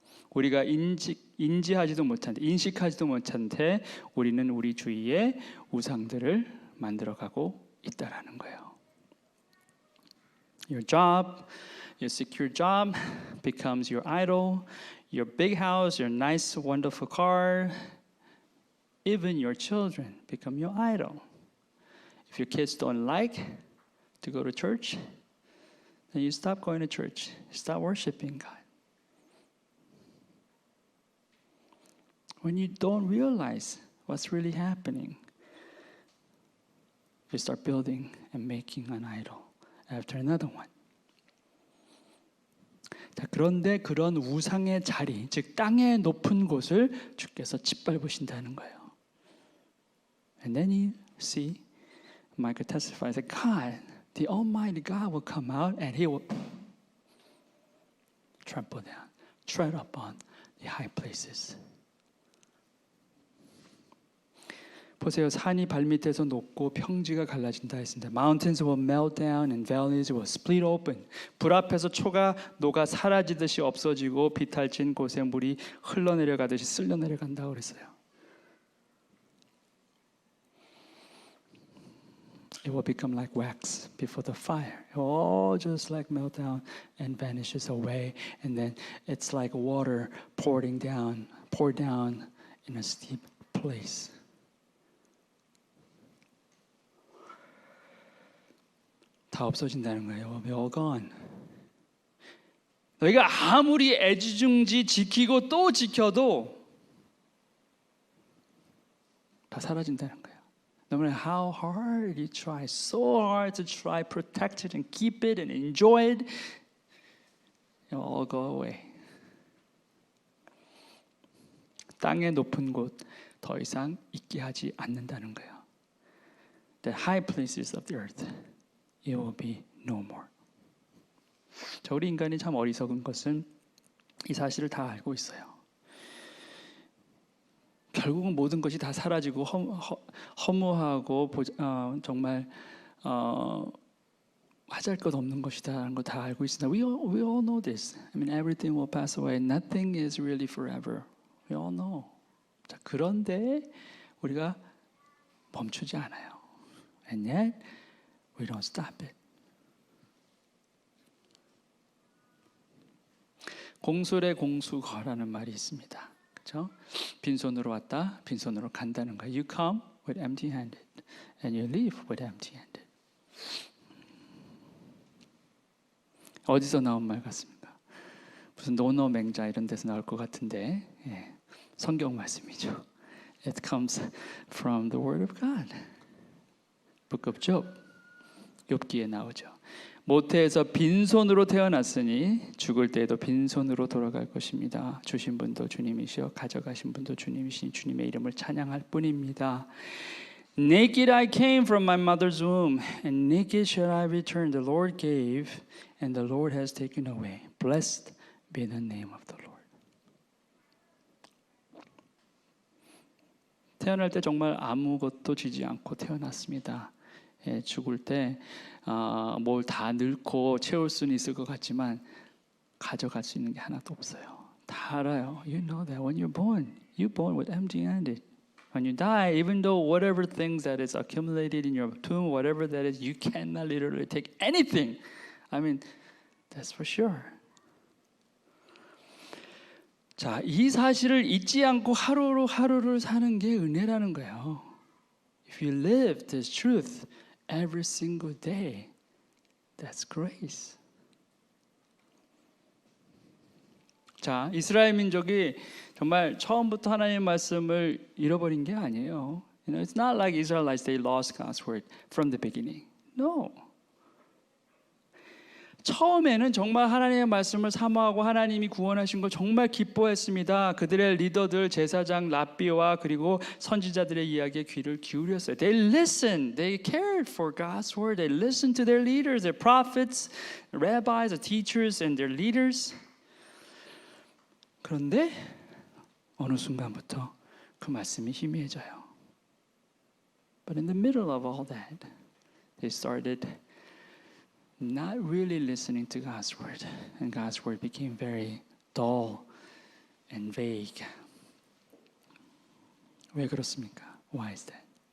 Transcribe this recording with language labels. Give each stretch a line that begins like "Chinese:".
Korean: 우리가 인식하지도 못한 채 우리는 우리 주위에 우상들을 만들어가고 있다라는 거예요.
English: Your job, your secure job becomes your idol. Your big house, your nice, wonderful car, even your children become your idol. If your kids don't like to go to church, then you stop going to church. Stop worshiping God. When you don't realize what's really happening, you start building and making an idol after another one.
Korean: 자, 그런데 그런 우상의 자리, 즉 땅의 높은 곳을 주께서 짓밟으신다는 거예요.
English: And then you see, Michael testifies that God, the Almighty God, will come out and He will trample down, tread upon the high places.
Korean: 보세요. 산이 발밑에서 녹고 평지가 갈라진다 했습니다.
English: Mountains will melt down and valleys will split open.
Korean: 불 앞에서 초가 녹아 사라지듯이 없어지고 비탈진 곳에 물이 흘러내려가듯이 쓸려내려간다고 그랬어요.
English: It will become like wax before the fire. It will all just like melt down and vanishes away. And then it's like water poured down in a steep place.
Korean: 다 없어진다는 거예요.
English: We're all gone.
Korean: 너희가 아무리 애지중지 지키고 또 지켜도 다 사라진다는 거예요.
English: No matter how hard you try, so hard to try, protect it and keep it and enjoy it, it will all go away.
Korean: 땅의 높은 곳 더 이상 있게 하지 않는다는 거예요.
English: The high places of the earth, it will be no more.
Korean: 자, 우리 인간이 참 어리석은 것은 이 사실을 다 알고 있어요. 결국은 모든 것이 다 사라지고 허무하고 정말 하잘 것 없는 것이다라는 거 다 알고 있습니다.
English: We all know this. I mean, everything will pass away. Nothing is really forever. We all know.
Korean: 자, 그런데 우리가 멈추지 않아요.
English: And yet, we don't stop it.
Korean: 공술의 공수거라는 말이 있습니다. 그렇죠? 빈손으로 왔다, 빈손으로 간다는 거예요.
English: You come with empty-handed, and you leave with empty-handed.
Korean: 어디서 나온 말 같습니까? 무슨 노노 맹자 이런 데서 나올 것 같은데, 예, 성경 말씀이죠.
English: It comes from the Word of God. Book of Job.
Korean: 욥기에 나오죠. 모태에서 빈손으로 태어났으니 죽을 때에도 빈손으로 돌아갈 것입니다. 주신 분도 주님이시여 가져가신 분도 주님이시니 주님의 이름을 찬양할 뿐입니다.
English: Naked I came from my mother's womb, and naked shall I return. The Lord gave, and the Lord has taken away. Blessed be the name of the Lord.
Korean: 태어날 때 정말 아무것도 지지 않고 태어났습니다. 예, 죽을 때 뭘 다 늙고 채울 수는 있을 것 같지만 가져갈 수 있는 게 하나도 없어요. 다 알아요.
English: You know that when you're born with empty-handed. When you die, even though whatever things that is accumulated in your tomb, whatever that is, you cannot literally take anything. I mean, that's for sure.
Korean: 자, 이 사실을 잊지 않고 하루를 사는 게 은혜라는 거예요.
English: If you live this truth every single day. That's grace.
Korean: 자, 이스라엘 민족이 정말 처음부터 하나님의 말씀을 잃어버린 게 아니에요.
English: It's not like Israelites, they lost God's word from the beginning. No.
Korean: 처음에는 정말 하나님의 말씀을 사모하고 하나님이 구원하신 걸 정말 기뻐했습니다. 그들의 리더들 제사장 랍비와 그리고 선지자들의 이야기에 귀를 기울였어요.
English: They listened. They cared for God's word. They listened to their leaders, their prophets, rabbis, the teachers, and their leaders.
Korean: 그런데 어느 순간부터 그 말씀이 희미해져요.
English: But in the middle of all that, they started not really listening to God's word, and God's word became very dull and vague.
Korean: 왜 그렇습니까?
English: Why is that?